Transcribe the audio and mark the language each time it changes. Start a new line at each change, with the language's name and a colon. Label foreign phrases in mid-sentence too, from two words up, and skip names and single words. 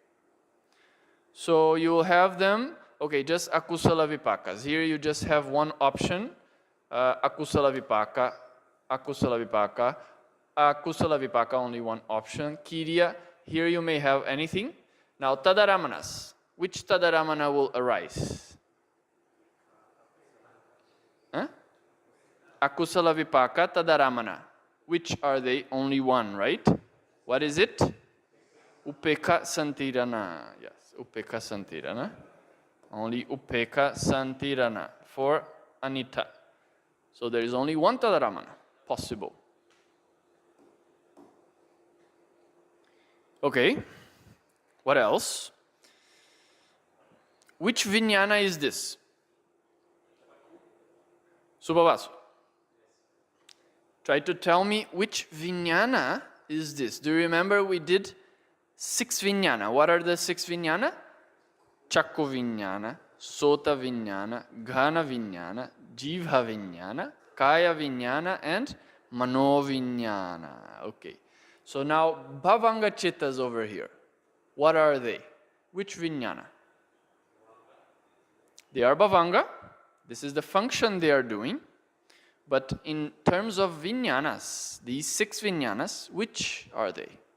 English: So you will have them, okay, just
Pali: akusala vipakas.
English: Here you just have one option,
Pali: akusala vipaka,
English: only one option. Kirya, here you may have anything. Now tadaramanas, which tadaramana will arise? Huh?
Pali: Akusala vipaka, tadaramana.
English: Which are they? Only one, right? What is it?
Pali: Upeka santirana.
English: Yes,
Pali: upeka santirana.
English: Only
Pali: upeka santirana
English: for anitta. So there is only one tadaramana possible. Okay. What else? Which vijnana is this? Subhavasu. Try to tell me which vijnana is this. Do you remember we did 6 vijnana? What are the 6 vijnana?
Pali: Chakku vijnana, sota vijnana, ghana vijnana, jivha vijnana, kaya vijnana, and mano vijnana.
English: Okay. So now
Pali: bhavanga chittas
English: over here. What are they? Which vijnana? They are bhavanga. This is the function they are doing. But in terms of vijnanas, these 6 vijnanas, which are they?